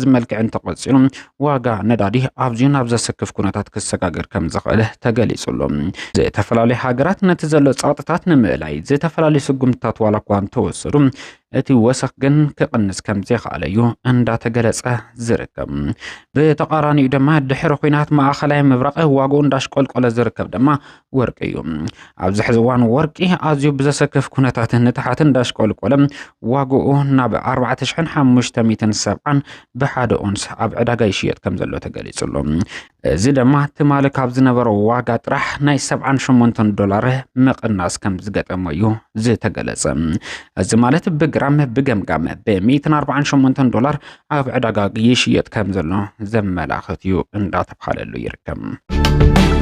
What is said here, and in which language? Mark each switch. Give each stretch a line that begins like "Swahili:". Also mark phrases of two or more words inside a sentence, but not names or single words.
Tigrinya: መልክዕ እንተቆፂሉ ዋጋ ነዳዲ ኣብዝዩ ናብ ዘስክፍ ኩነታት ክሰጋገር ከም ዝኽእል ተገሊጹሎም ዝተፈላለዩ ሃገራት ነቲ ዘሎ ጸጥታት ንምእላይ ተፈላለዩ ስጉምታት ዋላ እኳ እንተወሰዱ እቲ ወሰኽ ግን ክቕንስ ከም ዘይኽኣለዩ እንዳተገለጸ ዝርከብ ብተቃራኒኡ ድማ ድሕሪ ኩናት ማእከላይ ምብራቅ ዋጋኡ እንዳሽቆልቆለ ዝርከብ ድማ ወርቂ እዩ ኣብዚ ሕዚ እዋን ወርቂ ኣዝዩ ብዘሰክፍ ኩነታት ንታሕቲ እንዳሽቆልቆለ ዋጋኡ ናብ 4570 ብሓደ ኦንስ ኣብ ዕዳጋ ይሽየጥ ከም ዘሎ ተገሊጹሎ እዚ ድማ ትማሊ ካብ ዝነበረ ዋጋ ጥራሕ ናይ 78 ዶላር ምቕናስ ከም ዝገጠመ እዩ ዝተገለጸ እዚ ማለት ብግራም بجمجم ب148 دولار ኣብ ዕዳጋ ይሽየጥ ከም ዘሎ ዘመላኽት እዩ እንዳተባሃለሉ ይርከብ